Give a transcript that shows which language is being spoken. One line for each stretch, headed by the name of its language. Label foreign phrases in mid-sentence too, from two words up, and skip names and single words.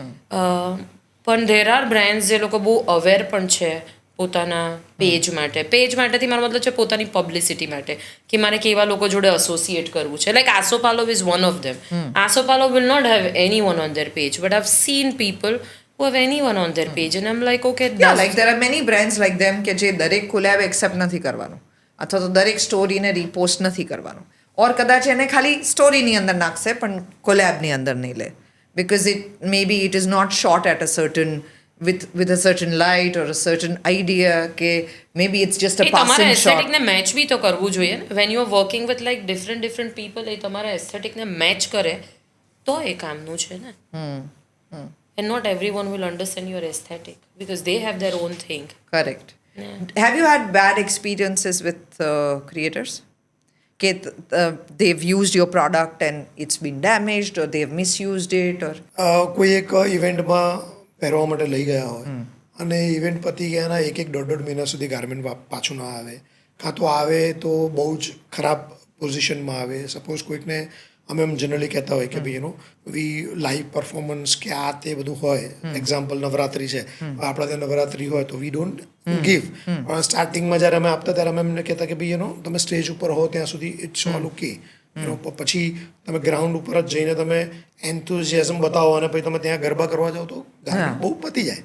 English: પણ there are brands
Gujarati: જે લોકો બહુ અવેર પણ છે પોતાના પેજ માટેથી મારો મતલબ છે પોતાની પબ્લિસિટી માટે કે મારે કેવા લોકો જોડે એસોસિએટ કરવું છે
English: like Asopalav is one of them Asopalav will not have any one on their page but I've seen people who have anyone on their page and I'm like okay Yeah, like there are many brands like them
Gujarati: કે જે દરેક કોલેબ એક્સેપ્ટ નથી કરવાનું અથવા તો દરેક સ્ટોરીને રીપોસ્ટ નથી કરવાનું ઓર કદાચ એને ખાલી સ્ટોરીની અંદર નાખશે પણ કોલેબની અંદર નહીં લે
English: because it maybe it is not shot at a certain with a certain light or a certain idea કે maybe it's just a
Gujarati: તમારા
English: passing shot.
Gujarati: એસ્થેટિકને મેચ બી તો કરવું જોઈએ ને
English: when you are working with like different people
Gujarati: એ તમારા એસ્થેટિકને મેચ કરે તો એ કામનું છે ને
English: and not everyone will understand your aesthetic because they have their own thing. Correct. Have you had bad experiences with creators? They've used your product and it's been damaged or they've misused it or
Gujarati: કોઈ એક ઇવેન્ટમાં પહેરવા માટે લઈ ગયા હોય અને ઇવેન્ટ પતી ગયાના એક દોઢ મહિના સુધી ગાર્મેન્ટ પાછું ના આવે કાં તો આવે તો બહુ જ ખરાબ પોઝિશનમાં આવે સપોઝ કોઈકને અમે એમ જનરલી કહેતા હોય કે ભાઈ
English: we live performance
Gujarati: કે આ તે બધું હોય એક્ઝામ્પલ નવરાત્રી છે આપણા ત્યાં નવરાત્રી હોય તો
English: we don't give
Gujarati: પણ સ્ટાર્ટિંગમાં જ્યારે અમે આપતા ત્યારે અમે એમને કહેતા કે ભાઈ તમે સ્ટેજ ઉપર હો ત્યાં સુધી
English: it's all okay
Gujarati: પછી તમે ગ્રાઉન્ડ ઉપર જ જઈને તમે એન્થુઝિયાઝમ બતાવો અને પછી તમે ત્યાં ગરબા કરવા જાઓ તો બહુ પતી જાય